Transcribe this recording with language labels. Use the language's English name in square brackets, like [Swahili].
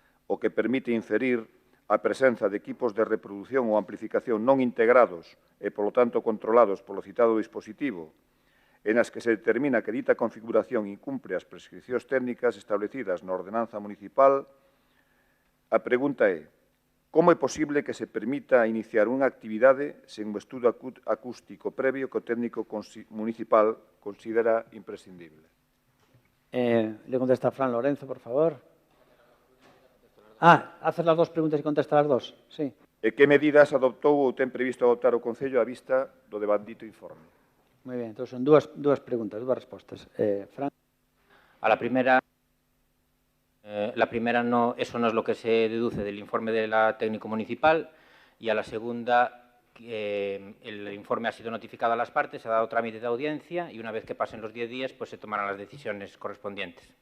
[Galician] o que permite inferir a presenza de equipos de reproducción ou amplificación non integrados e, polo tanto, controlados polo citado dispositivo, en as que se determina que dita configuración incumpre as prescripcións técnicas establecidas na ordenanza municipal, a pregunta é: como é posible que se permita iniciar unha actividade sen un estudo acústico previo que o técnico municipal considera imprescindible? [Spanish] Le contesta Fran Lorenzo, por favor. Haces las dos preguntas e contesta las dos. Sí. [Galician] E que medidas adoptou ou ten previsto adoptar o Concello á vista do devandito informe? [Spanish] Muy bien, entonces son [Galician] dúas preguntas, dúas respostas. [Spanish] Fran. A la primera no, eso no es lo que se deduce del informe de la técnico municipal, y a la segunda, el informe ha sido notificado a las partes, se ha dado trámite de audiencia y una vez que pasen los 10 días pues se tomarán las decisiones correspondientes.